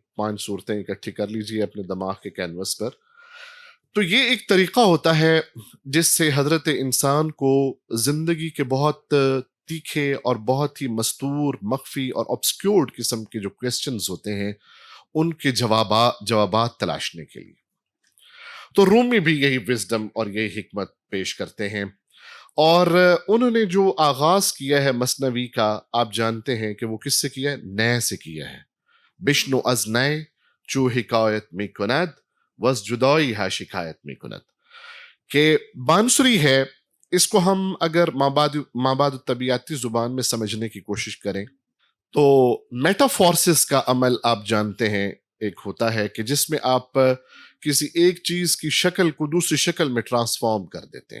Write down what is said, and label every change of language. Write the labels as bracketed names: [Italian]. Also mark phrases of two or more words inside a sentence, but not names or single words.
[Urdu] 5 صورتیں اکٹھی کر لیجئے اپنے دماغ کے کینوس پر. تو یہ ایک طریقہ ہوتا ہے جس سے حضرت انسان کو زندگی کے بہت تیکھے اور بہت ہی مستور، مخفی اور obscured قسم کے جو کویسچنز ہوتے ہیں ان کے جوابات تلاشنے کے لیے. تو رومی بھی یہی وزڈم اور یہی حکمت پیش کرتے ہیں. اور انہوں نے جو آغاز کیا ہے مثنوی کا، آپ جانتے ہیں کہ وہ کس سے کیا ہے؟ نئے سے کیا ہے. [Persian] بشنو از نئے چو حکایت می کند وز جدائی ہے شکایت می کند. [Urdu] کہ بانسری ہے، اس کو ہم اگر مابعد الطبیعاتی زبان میں سمجھنے کی کوشش کریں تو میٹافورسس کا عمل آپ جانتے ہیں ایک ہوتا ہے کہ جس میں آپ کسی ایک چیز کی شکل کو دوسری شکل میں ٹرانسفارم کر دیتے ہیں.